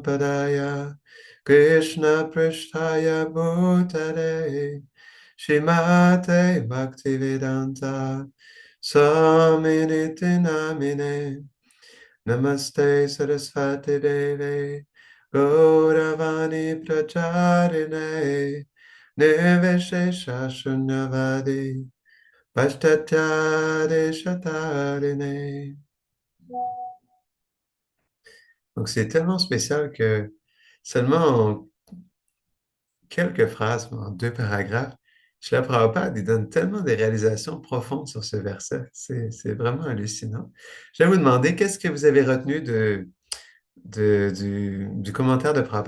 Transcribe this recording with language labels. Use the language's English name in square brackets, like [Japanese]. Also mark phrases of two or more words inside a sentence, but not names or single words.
[Sanskrit] Padaya Krishna Prishtaya Bhutale Shrimate Bhaktivedanta Swaminiti Namine Namaste Saraswati Deve Gauravani Pracharine Nirvishesha Shunyavadi Pashtatyade Shatarine. [French] Donc, c'est tellement spécial que seulement en quelques phrases, en deux paragraphes, Srila Prabhupada, il donne tellement de réalisations profondes sur ce verset. C'est vraiment hallucinant. Je vais vous demander, qu'est-ce que vous avez retenu du commentaire de Prabhupada?